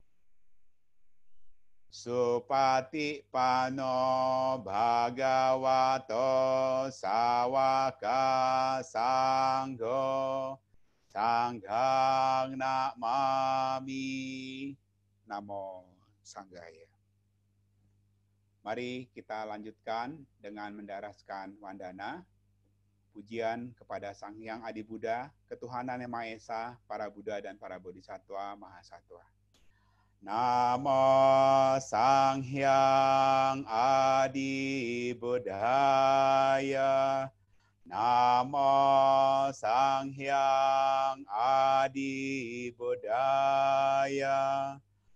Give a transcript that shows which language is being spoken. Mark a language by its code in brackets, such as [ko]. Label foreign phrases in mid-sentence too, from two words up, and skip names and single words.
[pi] Supati Pano Bhagavato Sawaka Sangho Sanghang Namami. Namo Sanghaya. [id] Mari kita lanjutkan dengan mendaraskan wandana. Pujian kepada Sang Hyang Adi Buddha, Ketuhanan Yang Maha Esa, para Buddha dan para Bodhisattva Mahasatwa. [pi] Namo Sang Hyang Adi Buddhaya. Namo Sang Hyang Adi Buddhaya.